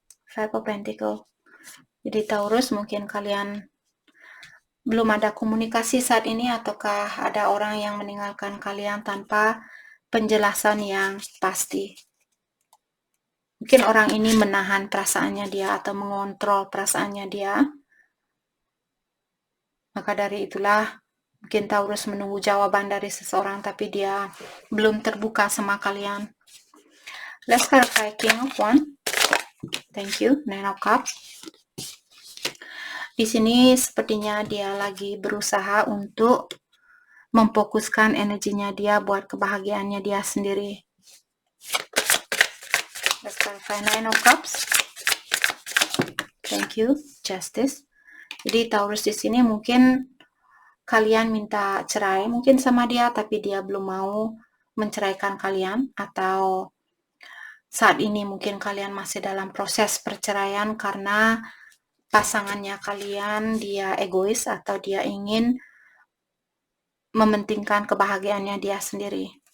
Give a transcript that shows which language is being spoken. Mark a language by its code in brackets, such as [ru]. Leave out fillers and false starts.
[id] Five of Pentacles. Jadi Taurus, mungkin kalian belum ada komunikasi saat ini, ataukah ada orang yang meninggalkan kalian tanpa penjelasan yang pasti. Mungkin orang ini menahan perasaannya dia atau mengontrol perasaannya dia. Maka dari itulah mungkin Taurus menunggu jawaban dari seseorang, tapi dia belum terbuka sama kalian. [en] Let's clarify King of Wands. Thank you. Nine of Cups. [id] Di sini sepertinya dia lagi berusaha untuk memfokuskan energinya dia buat kebahagiaannya dia sendiri. [en] Let's clarify Nine of Cups. Thank you. Justice. [id] Jadi Taurus di sini mungkin kalian minta cerai mungkin sama dia, tapi dia belum mau menceraikan kalian, atau saat ini mungkin kalian masih dalam proses perceraian karena pasangannya kalian dia egois atau dia ingin mementingkan kebahagiaannya dia sendiri.